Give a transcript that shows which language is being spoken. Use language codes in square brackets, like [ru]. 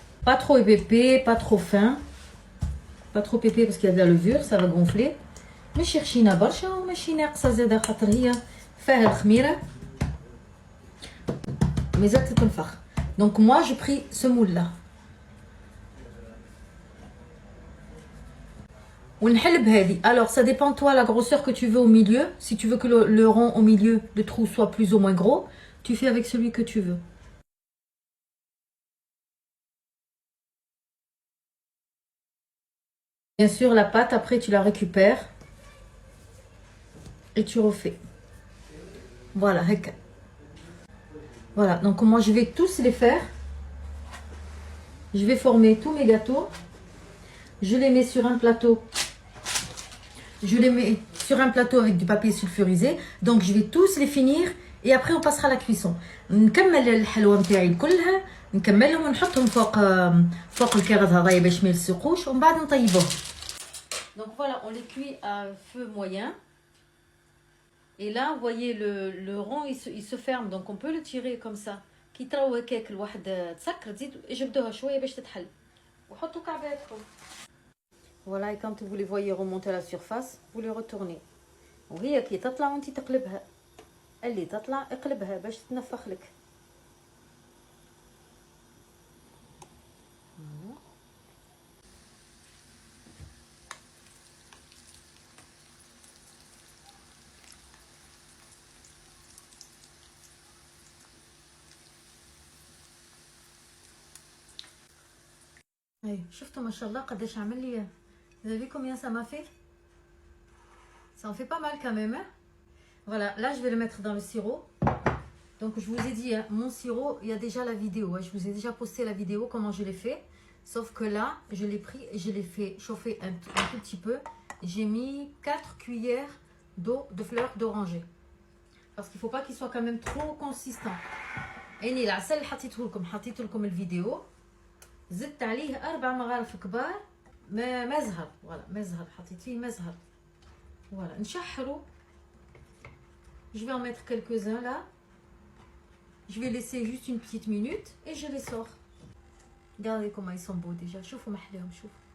[fr] Pas trop épais, pas trop fin. Pas trop épais parce qu'il y a de la levure, ça va gonfler. [ar] ماشي خشينه برشا وماشي ناقصه زاده، خاطر هي فيها الخميره مازالت تنفخ. [fr] Donc moi je pris ce moule là. [ar] ونحل بهذه. [fr] Alors ça dépend toi la grosseur que tu veux au milieu. Si tu veux que le rond au milieu, le trou soit plus ou moins gros, tu fais avec celui que tu veux. Bien sûr, la pâte, après tu la récupères et tu refais. Voilà, voilà. Donc moi je vais tous les faire. Je vais former tous mes gâteaux. Je les mets sur un plateau. Je les mets sur un plateau avec du papier sulfurisé. Donc je vais tous les finir et après on passera à la cuisson. [ar] نكمل الحلوى نتاعي كلها نكملهم ونحطهم فوق الكرز هذايا باش ما يلصقوش ومن بعد نطيبوهم. [fr] Donc voilà, on les cuit à feu moyen. Et là, vous voyez, le rond, il se ferme. Donc on peut le tirer comme ça. [ar] كي تراو هكاك الواحد تسكر تزيد جبدوها شويه باش تتحل وحطوا كعباتكم. [fr] Voilà, et quand vous les voyez remonter à la surface, vous les retournez. [ar] وهي كي تطلع وانت تقلبها. اللي تطلع اقلبها باش تنفخ لك. اي شفتوا ما شاء الله قداش عمل لي. [fr] Vous avez vu combien ça m'a fait? Ça en fait pas mal quand même. Hein? Voilà, là je vais le mettre dans le sirop. Donc je vous ai dit, hein, mon sirop, il y a déjà la vidéo. Hein, je vous ai déjà posté la vidéo, comment je l'ai fait. Sauf que là, je l'ai pris et je l'ai fait chauffer un tout petit peu. J'ai mis 4 cuillères d'eau de fleurs d'oranger. Parce qu'il ne faut pas qu'il soit quand même trop consistant. [ar] يعني العسل اللي حطيته لكم الفيديو زدت عليه 4 مغارف كبار ما زهر. فوالا ما زهر، حطيت فيه ما زهر. فوالا نشحروا. [fr] Je vais en mettre quelques-uns là. Je vais laisser juste une petite minute et je les sors. Regardez comment ils sont beaux déjà. [ar] شوفوا محلاهم شوفوا.